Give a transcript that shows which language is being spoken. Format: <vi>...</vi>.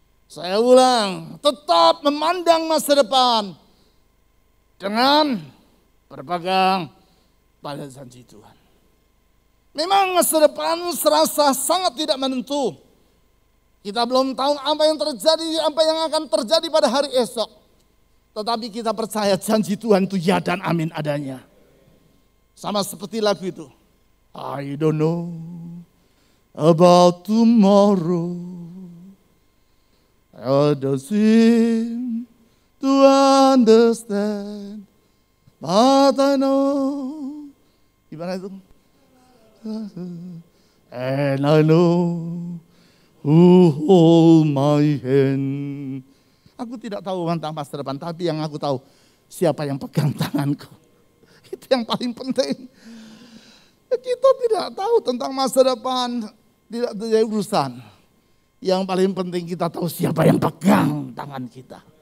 <id>Saya ulang, tetap memandang masa depan dengan berpegang pada janji Tuhan. Memang masa depan serasa sangat tidak menentu. Kita belum tahu apa yang terjadi, apa yang akan terjadi pada hari esok. Tetapi kita percaya janji Tuhan itu ya dan amin adanya. Sama seperti lagu itu.</id> <en>I don't know about tomorrow. I don't seem to understand. But I know.</en> <id>Gimana itu?</id> <en>And I know who hold my hand.</en> <id>Aku tidak tahu tentang masa depan, tapi yang aku tahu siapa yang pegang tanganku. Itu yang paling penting. Kita tidak tahu tentang masa depan, tidak jadi urusan. Yang paling penting kita tahu siapa yang pegang tangan kita.</id>